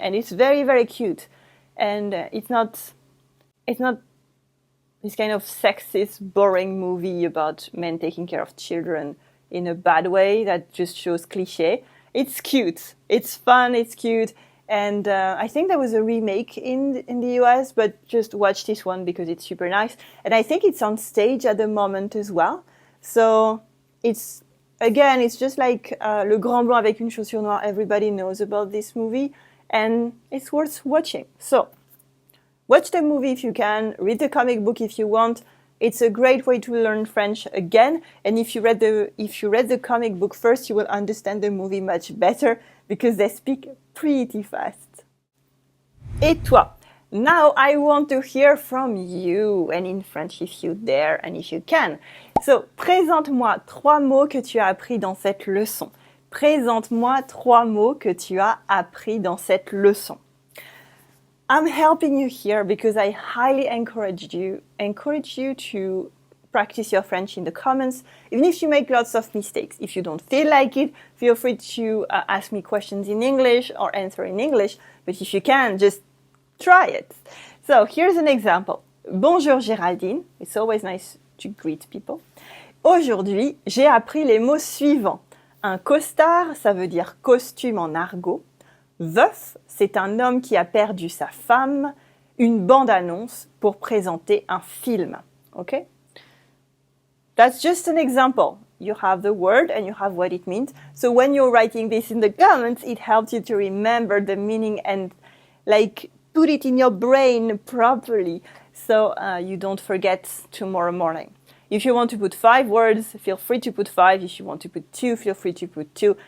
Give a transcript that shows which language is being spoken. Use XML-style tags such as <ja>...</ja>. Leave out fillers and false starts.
<en>And it's very, very cute. And it's not this kind of sexist, boring movie about men taking care of children in a bad way that just shows cliché. It's cute. It's fun. It's cute. And I think there was a remake in the US, but just watch this one because it's super nice. And I think it's on stage at the moment as well. So it's just like Le Grand Blanc avec une chaussure noire. Everybody knows about this movie, and it's worth watching. So watch the movie if you can. Read the comic book if you want. It's a great way to learn French again. And if you read the comic book first, you will understand the movie much better because they speak pretty fast.</en> <fr>Et toi?</fr> <en>Now I want to hear from you, and in French if you dare and if you can.</en> <fr>So, présente-moi 3 mots que tu as appris dans cette leçon. Présente-moi 3 mots que tu as appris dans cette leçon.</fr> <en>I'm helping you here because I highly encourage you to practice your French in the comments, even if you make lots of mistakes. If you don't feel like it, feel free to ask me questions in English or answer in English, but if you can, just try it. So here's an example.</en> <fr>Bonjour Géraldine.</fr> <en>It's always nice to greet people.</en> <fr>Aujourd'hui, j'ai appris les mots suivants. Un costard, ça veut dire costume en argot. Veuf, c'est un homme qui a perdu sa femme. Une bande-annonce pour présenter un film.</fr> <en>Okay? That's just an example. You have the word and you have what it means. So when you're writing this in the comments, it helps you to remember the meaning and put it in your brain properly so you don't forget tomorrow morning. If you want to put 5 words, feel free to put 5. If you want to put 2, feel free to put 2.</en>